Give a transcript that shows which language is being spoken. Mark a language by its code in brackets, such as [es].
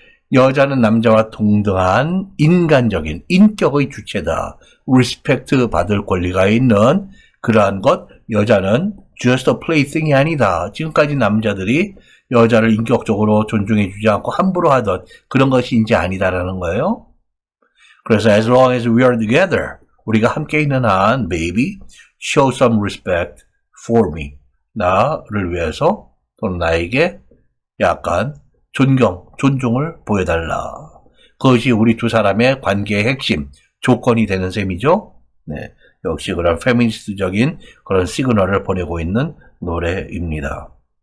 [ko] 여자는 남자와 동등한 인간적인 인격의 주체다. 리스펙트 받을 권리가 있는 그러한 것, 여자는 [en] just a plaything [ko] 이 아니다. 지금까지 남자들이 여자를 인격적으로 존중해주지 않고 함부로 하던 그런 것이 이제 아니다라는 거예요. 그래서 [en] as long as we are together, [ko] 우리가 함께 있는 한, [en] baby, show some respect for me. [ko] 나를 위해서 또는 나에게 약간 존중을 보여달라. 그것이 우리 두 사람의 관계의 핵심, 조건이 되는 셈이죠. 네, 역시 그런 페미니스트적인 그런 시그널을 보내고 있는 노래입니다.